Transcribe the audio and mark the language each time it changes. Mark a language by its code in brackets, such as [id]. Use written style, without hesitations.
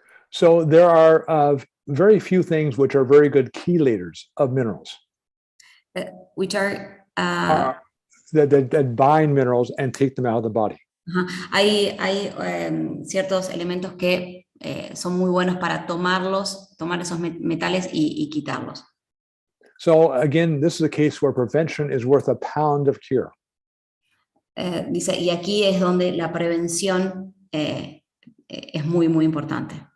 [en] So there are very few things which are very good chelators of minerals. Which are That bind minerals and take them out of the body. [es] Hay ciertos elementos que son muy buenos para tomar esos metales y quitarlos. [en] So again, this is a case where prevention is worth a pound of cure. [es] Dice, y aquí es donde la prevención es muy, muy importante.